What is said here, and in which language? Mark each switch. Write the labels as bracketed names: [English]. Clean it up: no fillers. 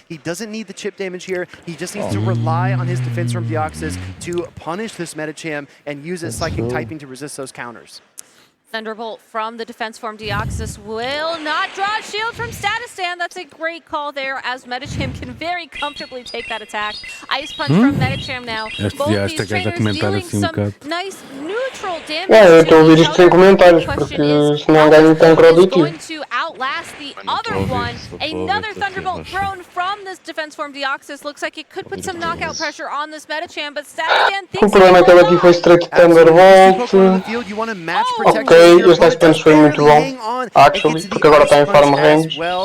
[English] He doesn't need the chip damage here. He just needs to rely on his defense from Deoxys to punish this Metachamp and use his Psychic typing to resist those counters. Thunderbolt from the defense form. Deoxys will not draw a shield from Statistan. That's a great call there, as Medicham can very comfortably take that attack. Ice Punch from Medicham now. Both these trainers dealing some nice neutral damage. [Portuguese] Eu estou a ouvir isto sem comentários, porque senão ganho tão [English] going to outlast the other one. Another Thunderbolt thrown from this defense form. Deoxys looks like it could put some knockout pressure on this Medicham, but Statistan thinks [Portuguese] o problema é que ele aqui foi straight Thunderbolt. Ok, este Ice Punch foi muito bom, actually, porque agora está em farm range.